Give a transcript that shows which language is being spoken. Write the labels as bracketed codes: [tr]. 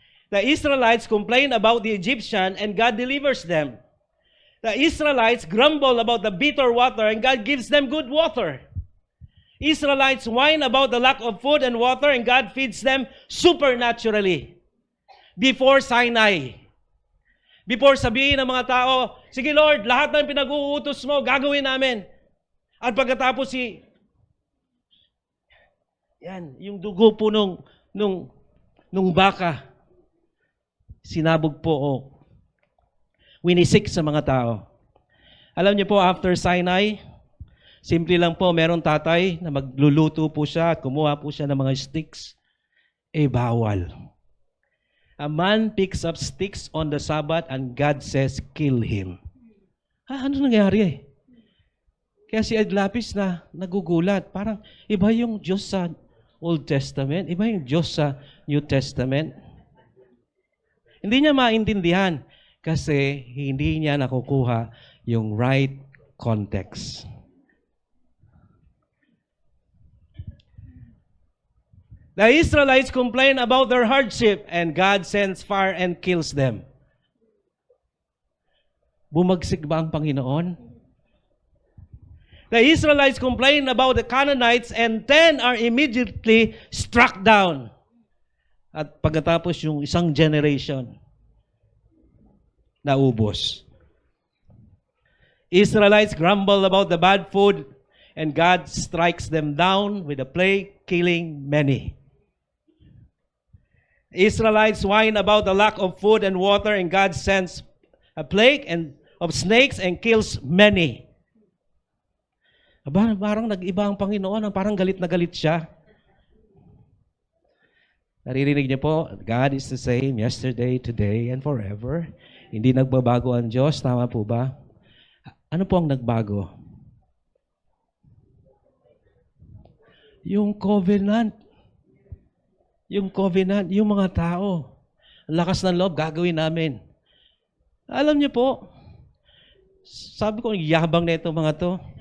[en] The Israelites complain about the Egyptian and God delivers them. The Israelites grumble about the bitter water and God gives them good water. Israelites whine about the lack of food and water and God feeds them supernaturally. Before Sinai. [tl] Before sabihin ng mga tao, sige Lord, lahat ng pinag-uutos mo, gagawin namin. At pagkatapos yan, yung dugo po nung baka, sinabog po o winisik sa mga tao. Alam niyo po, after Sinai, simple lang po, merong tatay na magluluto po siya at kumuha po siya ng mga sticks. Bawal. [en] A man picks up sticks on the Sabbath and God says, kill him. [tl] Ano nangyari? Kaya si Ed Lapis na nagugulat. Parang iba yung Diyos sa Old Testament, iba yung Diyos sa New Testament. Hindi niya maintindihan kasi hindi niya nakukuha yung right context. [en] The Israelites complain about their hardship and God sends fire and kills them. [tl] Bumagsik ba ang Panginoon? [en] The Israelites complain about the Canaanites and 10 are immediately struck down. [tl] At pagkatapos yung isang generation, naubos. [en] Israelites grumble about the bad food and God strikes them down with a plague, killing many. Israelites whine about the lack of food and water and God sends a plague of snakes and kills many. [tl] Parang nag-iba ang Panginoon, parang galit na galit siya. Naririnig niyo po, [en] God is the same yesterday, today, and forever. [tl] Hindi nagbabago ang Diyos, tama po ba? Ano po ang nagbago? Yung covenant. Yung covenant, yung mga tao. Ang lakas ng loob, gagawin namin. Alam niyo po, sabi ko, ang yabang na itong mga to.